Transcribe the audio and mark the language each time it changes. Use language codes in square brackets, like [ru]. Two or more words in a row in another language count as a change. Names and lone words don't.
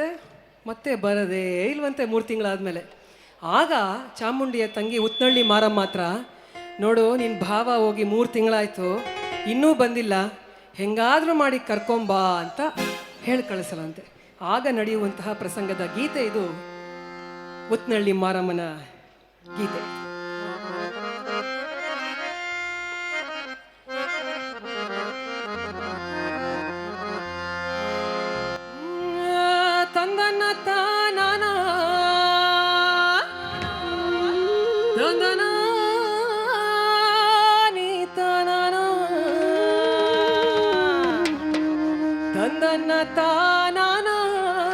[kn] ಮತ್ತೆ ಬರೋದೇ ಇಲ್ವಂತೆ 3 ತಿಂಗಳಾದಮೇಲೆ. ಆಗ ಚಾಮುಂಡಿಯ ತಂಗಿ ಉತ್ನಳ್ಳಿ ಮಾರಮ್ಮ ಮಾತ್ರ, ನೋಡು ನಿನ್ನ ಭಾವ ಹೋಗಿ 3 ತಿಂಗಳಾಯಿತು, ಇನ್ನೂ ಬಂದಿಲ್ಲ, ಹೆಂಗಾದರೂ ಮಾಡಿ ಕರ್ಕೊಂಬಾ ಅಂತ ಹೇಳಿ ಕಳಿಸಲಂತೆ. ಆಗ ನಡೆಯುವಂತಹ ಪ್ರಸಂಗದ ಗೀತೆ ಇದು, ಉತ್ನಳ್ಳಿ ಮಾರಮ್ಮನ ಗೀತೆ. ತಂದನ್ನ ತಾನಾನ ತಂದನ ನೀ ತಾನಾನ ತಂದನ್ನ ತಾನಾನ